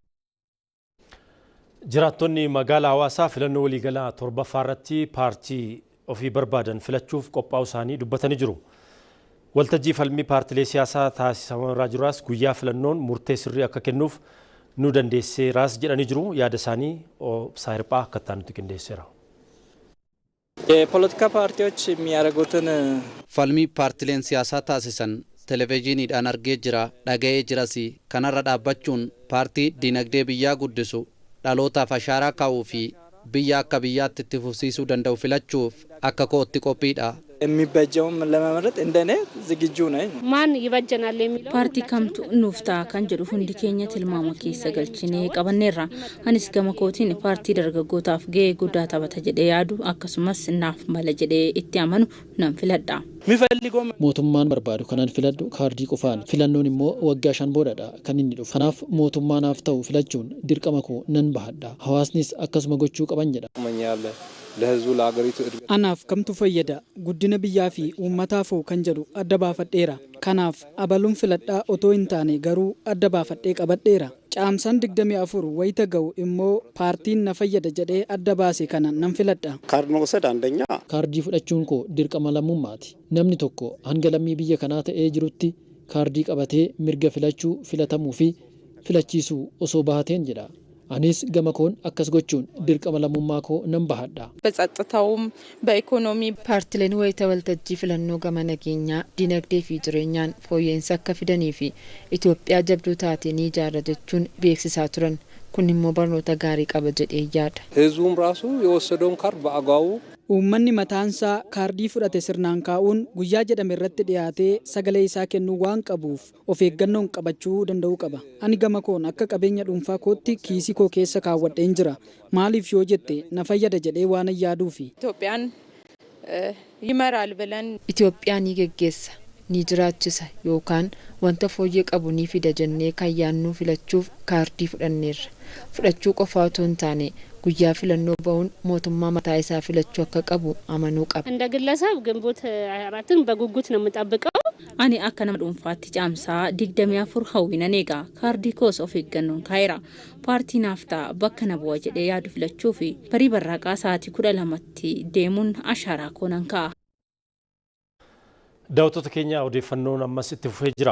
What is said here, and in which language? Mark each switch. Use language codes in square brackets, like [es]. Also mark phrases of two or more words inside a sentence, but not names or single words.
[om] Jiraattonni magaalaa Hawaasaa filannoo waliigalaa torbaffaa irratti paartii ofii barbaadan filachuuf qophaa'uu isaanii dubbatanii jiru. Waltajjii falmii paartilee siyaasaa taasifamaa jiraas guyyaa filannoon murtee sirrii akka kennuuf nu dandeesseeraas jedhanii jiru. Yaada isaanii obsaa hirphaa akka ta'anitti qindeesseera. [am] የፖለቲካ ፓርቲዎች የሚያደርጉትን [om] falmii paartilee siyaasaa taasifaman televiziiniidhaan argee jira dhaga'ee jiras kanarra dhaabbachuun paartii dinagdee biyyaa guddisu dhalootaaf ashaaraa kaa'uu fi biyya akka biyyaatti itti fufsiisuu danda'u filachuuf akka kootti qophiidha. [am] የሚበጀውም ለመምረጥ እንደኔ ዝግጁ ነኝ። ማን ይበጀናል የሚለው ፓርቲ [om] kamtu nu fayyada kan jedhu hundi keenya tilmaama keessa galchinee qabanneerra. Anis gama kootiin paartii dargaggootaaf ga'ee guddaa taphata jedhee yaadu akkasumas naaf mala jedhee itti amanu nan filadha. mootummaan barbaadu kanan filadhu kaardii qofaan filannoon immoo waggaa 5 boodadha kan inni dhufu. Kanaaf mootummaanaaf ta'u filachuun dirqama koo nan bahadha. Hawaasnis akkasuma gochuu qaban jedha. [am] ለህዝቡ ለሀገሪቱ [om] anaaf kamtu fayyada guddina biyyaa fi uummataaf kan jedhu adda baafadheera. Kanaaf abaluun filadhaa otoo hin taane garuu adda baafadhee qabadheera. Caamsaan 24 wayita ga'u immoo paartiin na fayyada jedhee adda baase kana nan filadha. [am] ካርድ መውሰድ አንደኛ [om] kaardii fudhachuun koo dirqama lammummaati. Namni tokko hanga lammii biyya kanaa ta'ee jirutti kaardii qabatee mirga filachuu filatamuu fi filachiisuu osoo bahateen jedha. Anis gama koon akkas gochuun dirqama lammummaa koo nan bahadha. [am] በጸጥታውም በኢኮኖሚ [om] ፓርቲleen wayita waltajjii filannoo gama nageenyaa dinagdee fi jireenyaan fooyya'insa akka fidanii fi Itoophiyaa jabduu taatee ni ijaarra jechuun beeksisaa turan. Kun immoo barnoota gaarii qaba jedhee yaada. [am] ህዝቡም ራሱ የወሰደውን ካርድ በአግባቡ [om] Uummanni mataansaa kaardii fudhate sirnaan kaa'uun guyyaa jedhame irratti dhiyaatee sagalee isaa kennuu waan qabuuf of eeggannoon qabachuu danda'uu qaba. Ani gama koon akka qabeenya dhuunfaa kootti kiisii koo keessa kaawwadheen jira. Maaliif yoo jette na fayyada jedhee waan yaaduufi. Itoophiyaan [am] ይመራል ብለን [om] Itoophiyaan ni geggeessa ni jiraachisa yookaan wanta fooyyee qabu ni fida jennee kan yaannuu filachuuf kaardii fudhanneerra. Fudhachuu qofaa otoo hin taane guyyaa filannoo ba'uun mootummaa mataa isaa filachuu akka qabu amanuu qaba. [am] እንደ ግለሰብ ግንቦት 24ን በጉጉት ነው የምጠብቀው. [om] ani akka nama dhuunfaatti caamsaa 24 hawwinan eega. Kaardii koos of eeggannoon kaayira. Paartii naaftaa bakka na bu'a jedhee yaadu filachuu fi barii barraaqaa sa'aatii 12tti deemuun ashaaraa koonan ka'a. Daawwattoota keenya odeeffannoon ammas itti fufee jira.